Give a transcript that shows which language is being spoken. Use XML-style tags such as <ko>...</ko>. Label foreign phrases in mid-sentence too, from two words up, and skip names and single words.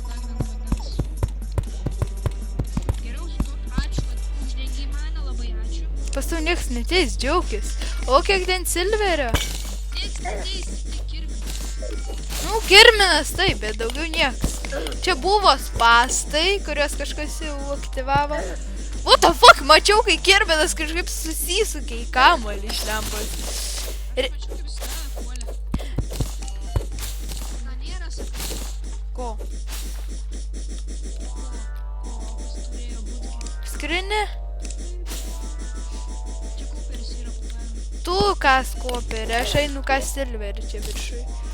<lt>Pasu nieks neteis, džiaukis. O kiek ten silverio? Nu, kirminas taip, bet daugiau nieks. Čia buvo spastai, kuriuos kažkas jau aktyvavo.</lt> <en>What the fuck,</en> <lt>mačiau, kai kirminas kažkaip susisukė į kamuolį iš lempos. Ko? Skrini? Tu kas koperį, aš einu kas silverį čia viršui.</lt>